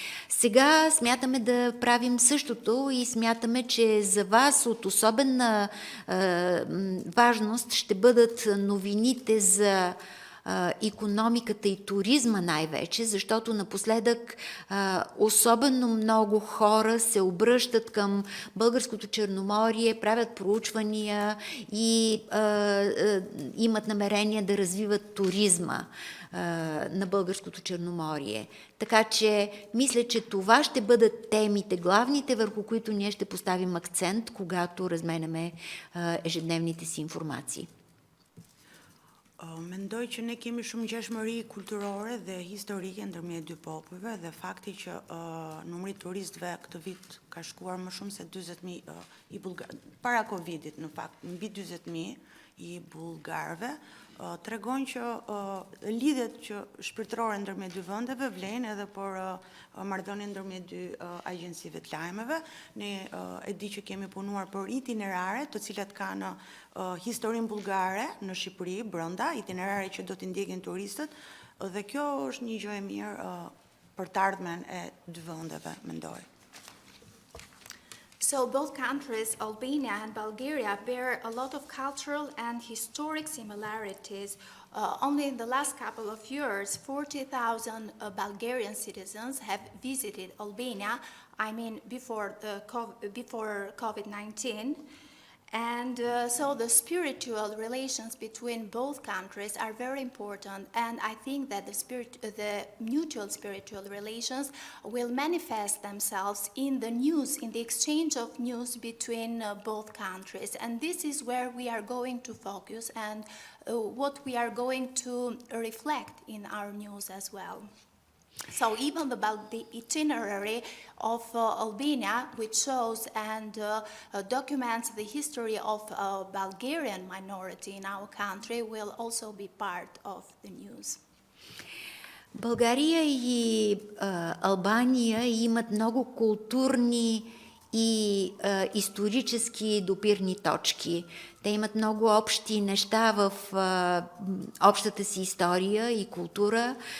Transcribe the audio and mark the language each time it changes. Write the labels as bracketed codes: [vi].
[bg] Сега смятаме да правим същото и смятаме, че за вас от особена важност ще бъдат новините за икономиката и туризма най-вече, защото напоследък особено много хора се обръщат към Българското Черноморие, правят проучвания и имат намерение да развиват туризма на Българското Черноморие. Така че мисля, че това ще бъдат темите, главните, върху които ние ще поставим акцент, когато разменяме ежедневните си информации. [sq] Mendoj që ne kemi shumë ngjashmëri kulturore dhe historike ndërmjet dy popujve, dhe fakti që numri turistëve këtë vit ka shkuar më shumë se 40.000 para Covidit, në fakt, mbi 40.000 i bullgarëve, tregon që lidhjet që shpirtërore ndërmjet dy vendeve vlen edhe për marrëdhënien ndërmjet dy agjencive të lajmeve. Ne e di që kemi punuar për itinerare të cilat kanë historinë bullgare në Shqipëri brenda, itinerare që do t'i ndjekin turistët, dhe kjo është një gjë e mirë për të ardhmen e dy vendeve, mendoj. [en] So both countries, Albania and Bulgaria, bear a lot of cultural and historic similarities. Only in the last couple of years, 40,000 Bulgarian citizens have visited Albania, I mean before COVID-19. And so the spiritual relations between both countries are very important, and I think that the mutual spiritual relations will manifest themselves in the news, in the exchange of news between both countries. And this is where we are going to focus and what we are going to reflect in our news as well. So even the itinerary of Albania, which shows and documents the history of Bulgarian minority in our country, will also be part of the news. [bg] България и Албания имат много културни и исторически допирни точки. Те имат много общи неща в общата си история и култура.